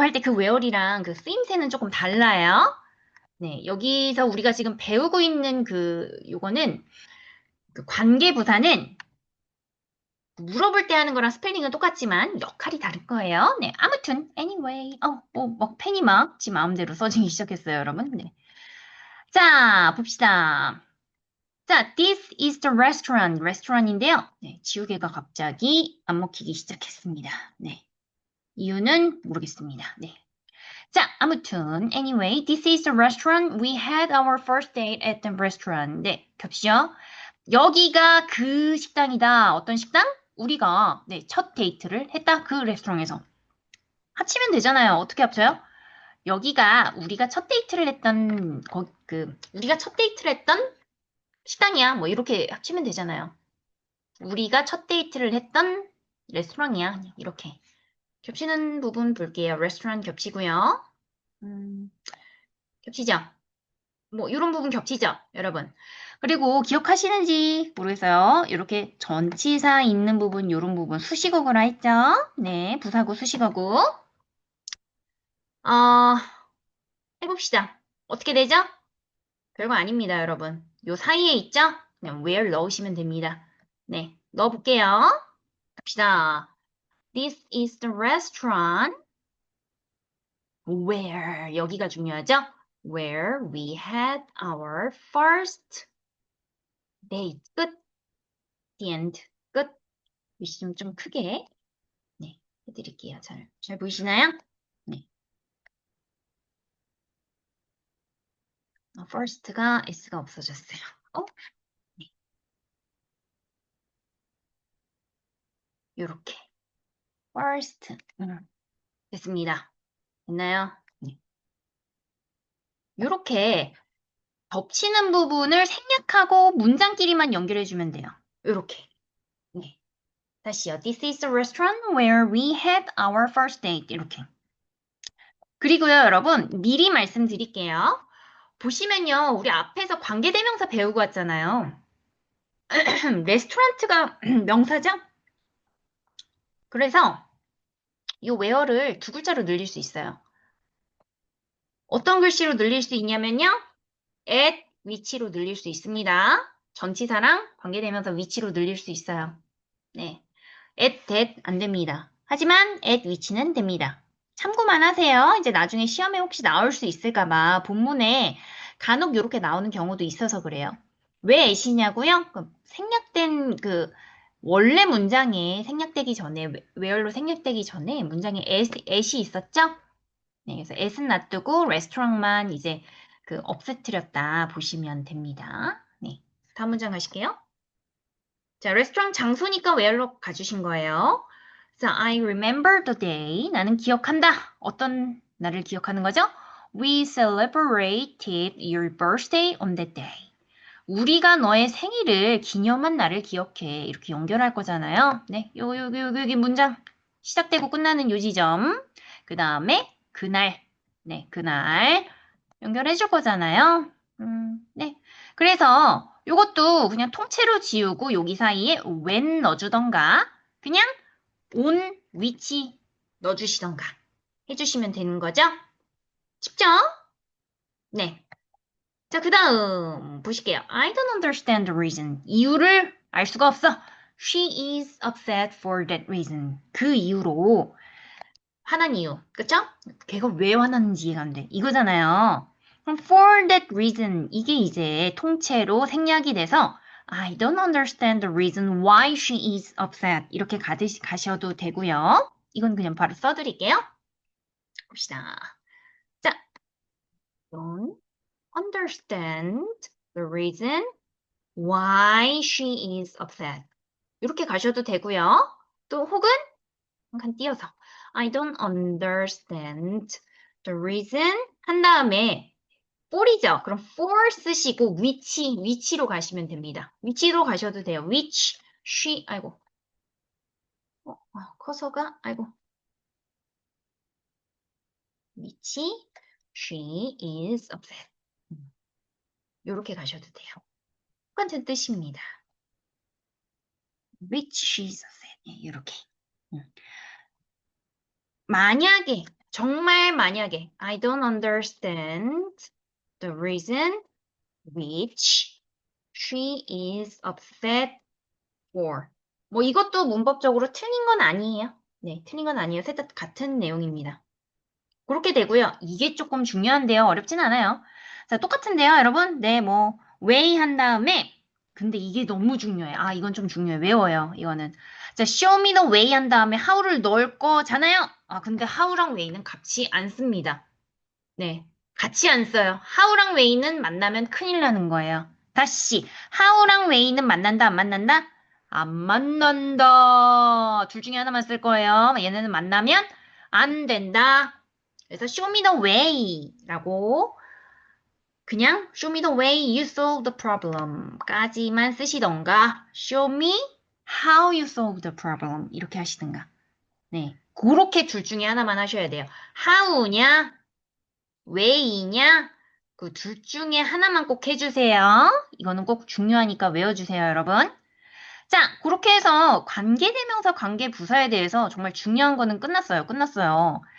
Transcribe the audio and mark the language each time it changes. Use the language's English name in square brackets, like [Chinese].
[Korean] 할 때 그 where이랑 그 쓰임새는 조금 달라요. 네, 여기서 우리가 지금 배우고 있는 요거는 관계부사는 물어볼 때 하는 거랑 스펠링은 똑같지만 역할이 다를 거예요. 네, 아무튼 anyway, 뭐 펜이 막 지 마음대로 써지기 시작했어요, 여러분. 네. 자, 봅시다. [English] 자, this is the restaurant. [Korean] 레스토랑인데요. 네, 지우개가 갑자기 안 먹히기 시작했습니다. 네. 이유는 모르겠습니다. 네. 자, 아무튼 [English] anyway, this is the restaurant. We had our first date at the restaurant. [Korean] 네, 겹치죠? 여기가 그 식당이다. 어떤 식당? 우리가 네, 첫 데이트를 했다. 그 레스토랑에서. 합치면 되잖아요. 어떻게 합쳐요? 여기가 우리가 첫 데이트를 했던, 우리가 첫 데이트를 했던 식당이야. 뭐, 이렇게 합치면 되잖아요. 우리가 첫 데이트를 했던 레스토랑이야. 이렇게. 겹치는 부분 볼게요. 레스토랑 겹치고요. 겹치죠? 뭐, 이런 부분 겹치죠? 여러분. 그리고 기억하시는지 모르겠어요. 이렇게 전치사 있는 부분, 이런 부분 수식어구라 했죠? 네, 부사구, 수식어구. 어, 해봅시다. 어떻게 되죠? 별거 아닙니다, 여러분. 요 사이에 있죠? 그냥 where 넣으시면 됩니다. 네, 넣어볼게요. 갑시다. [English] This is the restaurant where, [Korean] 여기가 중요하죠? [English] Where we had our first date. [Korean] 끝. [English] The end. [Korean] 끝. 위시 좀 크게. 네, 해드릴게요. 잘 보이시나요? 네. first가 s가 없어졌어요. 네. 요렇게. first. 됐습니다. 됐나요? 네. 요렇게 겹치는 부분을 생략하고 문장끼리만 연결해주면 돼요. 요렇게. 네. 다시요. [English] This is the restaurant where we had our first date. [Korean] 이렇게. 그리고요, 여러분, 미리 말씀드릴게요. 보시면요, 우리 앞에서 관계대명사 배우고 왔잖아요. 레스토랑트가 명사죠? 그래서 이 where를 두 글자로 늘릴 수 있어요. 어떤 글씨로 늘릴 수 있냐면요. at 위치로 늘릴 수 있습니다. 전치사랑 관계대명사 위치로 늘릴 수 있어요. 네. at that 안 됩니다. 하지만 at 위치는 됩니다. 참고만 하세요. 이제 나중에 시험에 혹시 나올 수 있을까봐 본문에 간혹 이렇게 나오는 경우도 있어서 그래요. 왜 at이냐고요? 생략된 원래 문장에 생략되기 전에 where로 생략되기 전에 문장에 at이 있었죠? 네, 그래서 at은 놔두고 레스토랑만 이제 없애뜨렸다 보시면 됩니다. 네, 다음 문장 가실게요. 자, 레스토랑 장소니까 where로 가주신 거예요. [English] 그래서 I remember the day. [Korean] 나는 기억한다. 어떤 날을 기억하는 거죠? [English] We celebrated your birthday on that day. [Korean] 우리가 너의 생일을 기념한 날을 기억해. 이렇게 연결할 거잖아요. 네, 여기 문장 시작되고 끝나는 요 지점. 그 다음에 그날. 네, 그날 연결해 줄 거잖아요. 네. 그래서 요것도 그냥 통째로 지우고 여기 사이에 when 넣어주던가 그냥 on 위치 넣어주시던가 해주시면 되는 거죠? 쉽죠? 네. 자, 그 다음 보실게요. [English] I don't understand the reason. [Korean] 이유를 알 수가 없어. [English] She is upset for that reason. [Korean] 그 이유로 화난 이유. 그쵸? 걔가 왜 화났는지 이해가 안 돼. 이거잖아요. 그럼 [English] for that reason [Korean] 이게 이제 통째로 생략이 돼서 [English] I don't understand the reason why she is upset [Korean] 이렇게 가셔도 되고요. 이건 그냥 바로 써드릴게요. 봅시다. [English] 자, don't understand the reason why she is upset [Korean] 이렇게 가셔도 되고요. 또 혹은 한칸 띄어서 [English] I don't understand the reason [Korean] 한 다음에 for이죠. 그럼 for 쓰시고 위치로 가시면 됩니다. 위치로 가셔도 돼요. which she 아이고 커서가 아이고 위치 [English] she is upset [Korean] 이렇게 가셔도 돼요. 똑같은 뜻입니다. [English] which she is upset [Korean] 이렇게 만약에 정말 만약에 [English] I don't understand the reason which she is upset for. [Korean] 뭐 이것도 문법적으로 틀린 건 아니에요. 네, 틀린 건 아니에요. 셋 다 같은 내용입니다. 그렇게 되고요. 이게 조금 중요한데요. 어렵진 않아요. 자, 똑같은데요, 여러분. 네, 뭐 way 한 다음에 근데 이게 너무 중요해. 아, 이건 좀 중요해. 외워요. 이거는. 자, [English] show me the way [Korean] 한 다음에 how를 넣을 거잖아요. 아, 근데 how랑 way는 같이 안 씁니다. 네, 같이 안 써요. how랑 way는 만나면 큰일 나는 거예요. 다시 how랑 way는 만난다 안 만난다? 안 만난다. 둘 중에 하나만 쓸 거예요. 얘네는 만나면 안 된다. 그래서 [English] show me the way [Korean] 라고 그냥 [English] show me the way you solve the problem [Korean] 까지만 쓰시던가 [English] show me how you solve the problem [Korean] 이렇게 하시든가. 네, 그렇게 둘 중에 하나만 하셔야 돼요. how냐, way냐, 그 둘 중에 하나만 꼭 해주세요. 이거는 꼭 중요하니까 외워주세요, 여러분. 자, 그렇게 해서 관계대명사, 관계부사에 대해서 정말 중요한 거는 끝났어요. 끝났어요.